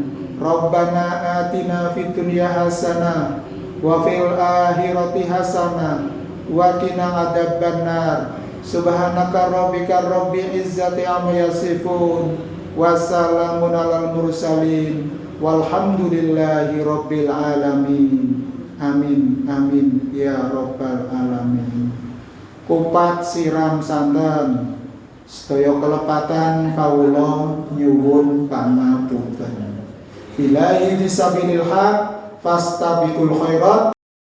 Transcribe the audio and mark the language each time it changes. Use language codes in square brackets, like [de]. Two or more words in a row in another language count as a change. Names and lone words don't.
[ar] ربنا آتنا في الدنيا حسنة وفي الآخرة حسنة وقنا عذاب النار. سبحانك ربك رب العزة عما يصفون وسلام على المرسلين والحمد لله رب العالمين. آمين آمين يا رب العالمين. [jv] Kupat siram santen, sedaya kelepatan kawula nyuwun pangapunten. [ar] بالله في سبيل الحق فاستبقوا الخيرات.